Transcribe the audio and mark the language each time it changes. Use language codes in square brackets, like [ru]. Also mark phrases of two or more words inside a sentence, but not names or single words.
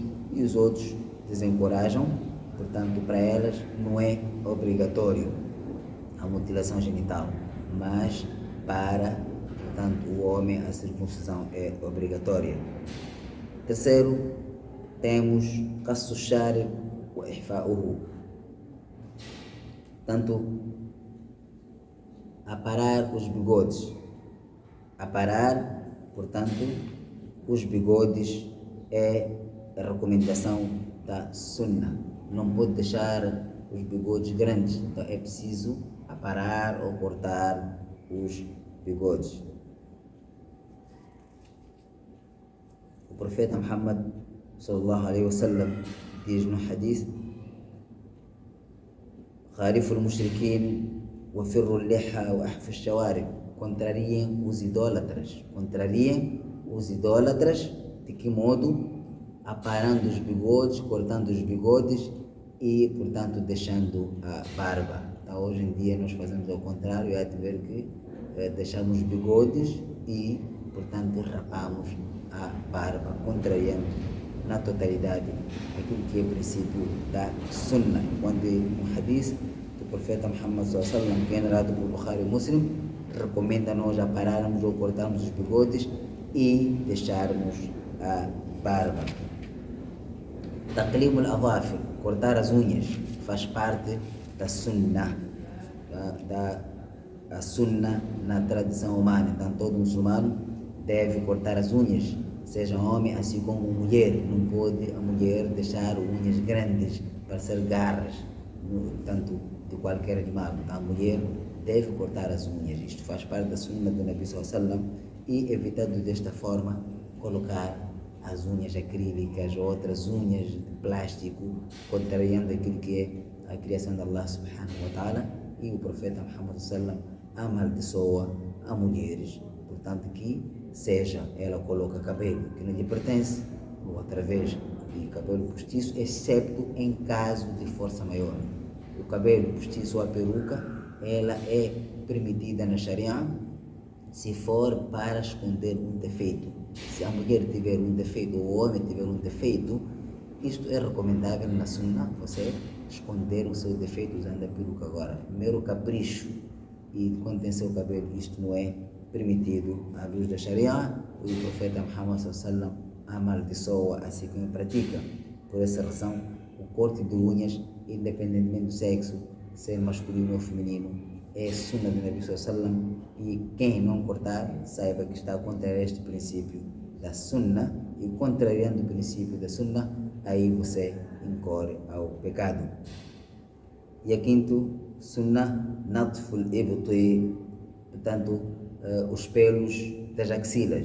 [pt] E os outros desencorajam, portanto, para elas não é obrigatório a mutilação genital, mas para, portanto, o homem a circuncisão é obrigatória. Terceiro, temos [ar] قص الشارب وإحفاؤه, [pt] tanto aparar os bigodes. Aparar, portanto, os bigodes é a recomendação da sunna. Não pode deixar os bigodes grandes, então é preciso aparar ou cortar os bigodes. O profeta Muhammad [ar] صلى الله عليه وسلم [pt] diz no hadith: [ar] خالفوا المشركين وفروا اللحى وأحفوا الشوارب. [pt] Contrariem os idólatras. Contrariem os idólatras de que modo? Aparando os bigodes, cortando os bigodes e, portanto, deixando a barba. Então, hoje em dia nós fazemos ao contrário, é de ver que deixamos os bigodes e, portanto, rapamos a barba, contrariando na totalidade aquilo que é o princípio da Sunnah. Quando um hadith do profeta Muhammad [ar] صلى الله عليه وسلم, [pt] que é narrado por Bukhari e Muslim, recomenda-nos a pararmos ou cortarmos os bigodes e deixarmos a barba. [ar] تقليم الأظافر, [pt] cortar as unhas, faz parte da Sunnah, a Sunnah na tradição humana. Então todo muçulmano deve cortar as unhas, seja homem assim como mulher. Não pode a mulher deixar unhas grandes para ser garras, tanto de qualquer animal. Então a mulher deve cortar as unhas. Isto faz parte da Sunnah do Nabi [ar] صلى الله عليه وسلم, [pt] e evitando desta forma colocar as unhas acrílicas ou outras unhas de plástico, contrariando aquilo que é a criação de Allah [ar] سبحانه وتعالى. [pt] E o profeta Muhammad [ar] صلى الله عليه وسلم [pt] amaldiçoa a mulheres, portanto que seja ela coloca cabelo que não lhe pertence ou através de cabelo postiço, excepto em caso de força maior. O cabelo postiço ou a peruca, ela é permitida na Sharia se for para esconder um defeito. Se a mulher tiver um defeito ou o homem tiver um defeito, isto é recomendável na Sunnah, você esconder o seu defeito usando a peruca. Agora, mero capricho e quando tem seu cabelo, isto não é permitido à luz da Sharia. O profeta Muhammad [ar] صلى الله عليه وسلم [pt] amaldiçoa assim como pratica. Por essa razão, o corte de unhas, independentemente do sexo, ser masculino ou feminino, é Sunnah do Nabi [ar] صلى الله عليه وسلم, [pt] e quem não cortar, saiba que está contra este princípio da Sunnah, e contrariando o princípio da Sunnah, aí você incorre ao pecado. E a quinto, [ar] سنة نتف الإبط, [pt] portanto, os pelos das axilas.